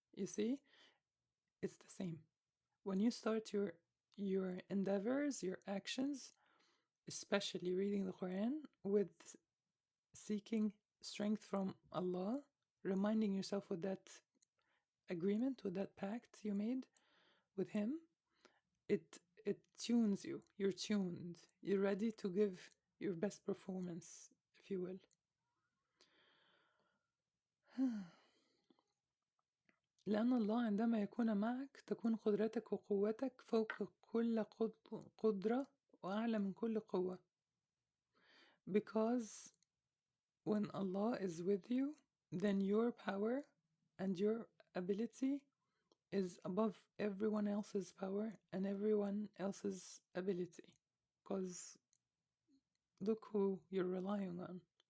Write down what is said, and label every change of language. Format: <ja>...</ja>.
<en>You see, it's the same. When you start your endeavors, your actions, especially reading the Quran, with seeking strength from Allah, reminding yourself with that agreement, with that pact you made with Him, it tunes you. You're tuned. You're ready to give your best performance, if you will.</en> <ar>لأن الله عندما يكون معك تكون قدرتك وقوتك فوق كل قدرة وأعلى من كل قوة.</ar> <en>Because when Allah is with you, then your power and your ability is above everyone else's power and everyone else's ability. Because look who you're relying on.</en>